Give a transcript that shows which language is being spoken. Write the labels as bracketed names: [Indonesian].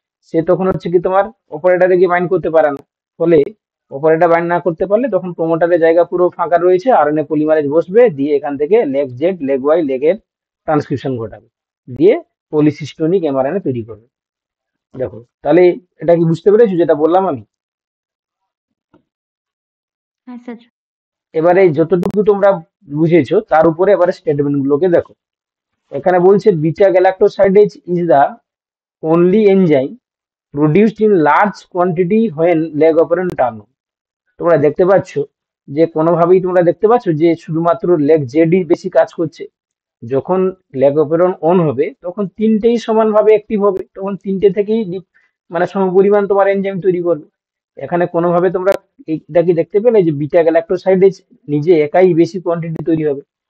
[Bangla] সে তখন হচ্ছে কি তোমার অপারেটরে গিয়ে বাইন্ড করতে পারে না। ফলে অপারেটর বাইন্ড না করতে পারলে তখন প্রোমোটারের জায়গা পুরো ফাঁকা রয়েছে, আরএনএ পলিমারেজ বসবে, দিয়ে এখান থেকে leg Z leg Y লেগের transcription ঘটাবে, দিয়ে পলিসিস্টোনিক এমআরএনএ তৈরি করবে। দেখো তাহলে এটা কি বুঝতে পেরেছো যেটা বললাম আমি? হ্যাঁ স্যার। এবারে যতটুকু তোমরা বুঝেছো তার উপরে এবারে স্টেটমেন্ট গুলোকে দেখো। এখানে বলছে [English] Beta galactosidase is the only enzyme produced in large quantity when leg operand turn on। [Bangla] তোমরা দেখতে পাচ্ছ যে কোনোভাবেই তোমরা দেখতে পাচ্ছ যে শুধুমাত্র লেগ জেডই বেশি কাজ করছে। যখন লেগ অপারেশন অন হবে তখন তিনটেই সমানভাবে অ্যাক্টিভ হবে, তখন তিনটে থেকেই মানে সমপরিমাণ তোমার এনজাইম তৈরি করবে। এখানে কোনোভাবে তোমরা এইটা কি দেখতে পেলে যে বিটা গ্যালাক্টোসাইডেজ নিজে একাই বেশি কোয়ান্টিটি তৈরি হবে?